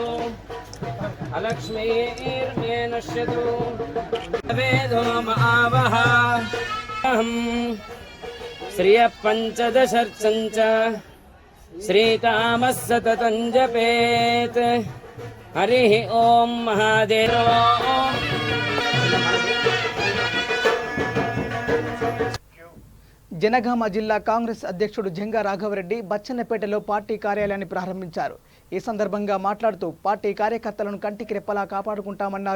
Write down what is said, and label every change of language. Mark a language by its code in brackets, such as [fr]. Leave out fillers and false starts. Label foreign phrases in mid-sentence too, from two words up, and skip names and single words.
[sa] अलक्ष्मीर्मे नश्यतु वेदो मावः अहं श्रियः पञ्चदशर्चं च श्रीकामः सततं जपेत् हरिः ओं महादेव. [te] జనగామ జిల్లా కాంగ్రెస్ అధ్యక్షుడు జంగా రాఘవరెడ్డి బచ్చన్నపేటలో పార్టీ కార్యాలయాన్ని ప్రారంభించారు. ఈ సందర్భంగా మాట్లాడుతూ పార్టీ కార్యకర్తలను కంటికి రెప్పలా కాపాడుకుంటామన్నారు.